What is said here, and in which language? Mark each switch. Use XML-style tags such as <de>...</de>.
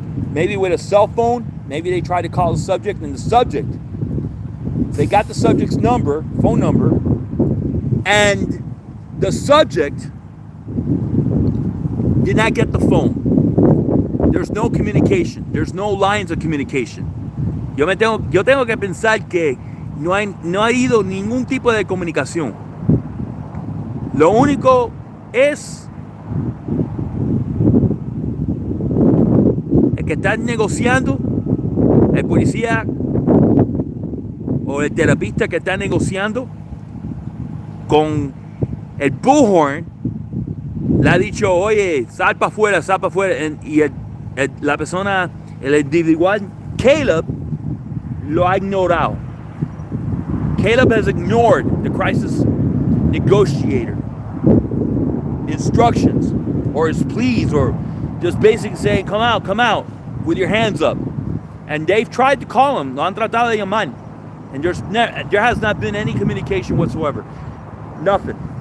<en>Maybe with a cell phone. Maybe they tried to call the subject, and the subject, they got the subject's phone number, and the subject did not get the phone. There's no communication. There's no lines of communication.</en> <es>Yo tengo que pensar que no ha habido ningún tipo de comunicación. Lo único es el que está negociando, el policía o el terapista que está negociando con el bullhorn, le ha dicho, oye, sal para afuera, y la persona, el individual, Caleb, lo ha ignorado.</es> <en>Caleb has ignored the crisis negotiator instructions. or his pleas, or just basically saying, come out, with your hands up. And they've tried to call him,</en> <es>lo han tratado de llamar,</es> <en>and there has not been any communication whatsoever. Nothing.</en>